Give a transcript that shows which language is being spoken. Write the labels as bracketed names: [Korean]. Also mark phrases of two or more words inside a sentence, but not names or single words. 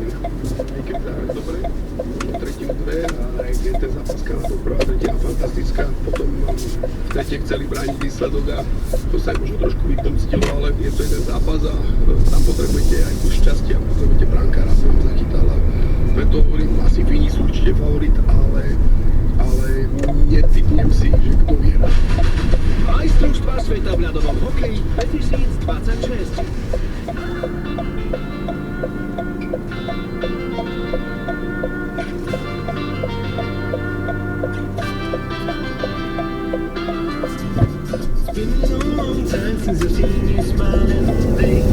[Slovak] Aj keď zahrali dobre, tretiu dve, a aj keď ten zápas Kanadou prvá tretia fantastická, potom v tretej chceli brániť výsledok a to sa aj možno trošku vypomstilo, ale je to jeden zápas a tam potrebujete aj kus šťastia, potrebujete brankára, aby ho zachytal a preto hovorím, asi Fíni sú určite favorit, ale netypnem si, že kto vyhrá. Majstrovstvá sveta v ľadovom hokeji 2026. [English] It's been a long time since I've seen you smiling, babe.